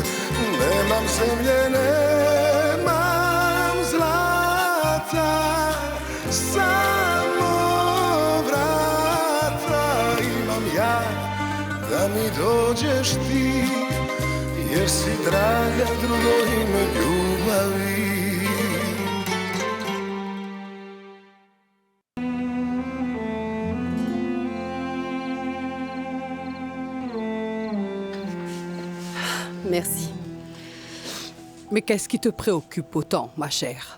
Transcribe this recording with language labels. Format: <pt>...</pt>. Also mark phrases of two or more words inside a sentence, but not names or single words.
<sr>Nemam zemlje, nemam zlata, samo vrata imam ja, da mi dođeš ti, jer si draga drugo ime ljubavi.</sr> <fr>Merci. Mais qu'est-ce qui te préoccupe autant, ma chère?</fr>